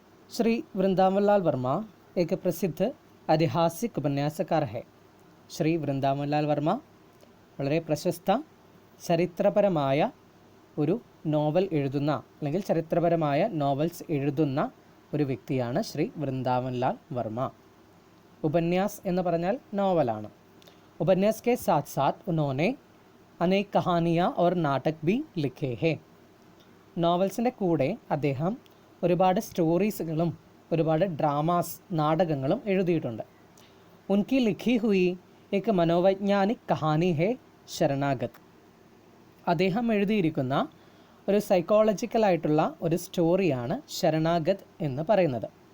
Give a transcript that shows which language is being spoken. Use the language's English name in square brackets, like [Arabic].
[Hindi] श्री वृंदावन लाल वर्मा एक प्रसिद्ध ऐतिहासिक उपन्यासकार है. [Malayalam] श्री वृंदावन लाल वर्मा വളരെ പ്രശസ്ത ചരിത്രപരമായ ഒരു നോവൽ എഴുതുന്ന അല്ലെങ്കിൽ ചരിത്രപരമായ നോവൽസ് എഴുതുന്ന ഒരു വ്യക്തിയാണ് ശ്രീ വൃന്ദാവൻ ലാൽ വർമ്മ. ഉപന്യാസ് എന്ന് പറഞ്ഞാൽ നോവലാണ്. [Hindi] ഉപന്യാസ് के साथ साथ उन्होंने अनेक कहानियाँ और नाटक भी लिखे हैं. [Malayalam] നോവൽസിൻ്റെ കൂടെ അദ്ദേഹം ഒരുപാട് സ്റ്റോറീസുകളും ഒരുപാട് ഡ്രാമാസ് നാടകങ്ങളും എഴുതിയിട്ടുണ്ട്. [Hindi] ഉൻകി ലിഖി ഹുയി एक മനോവൈജ്ഞാനിക് കഹാനി ഹെ ശരണാഗത്. [Malayalam] അദ്ദേഹം എഴുതിയിരിക്കുന്ന ഒരു സൈക്കോളജിക്കലായിട്ടുള്ള ഒരു സ്റ്റോറിയാണ് ശരണാഗത് എന്ന് പറയുന്നത്.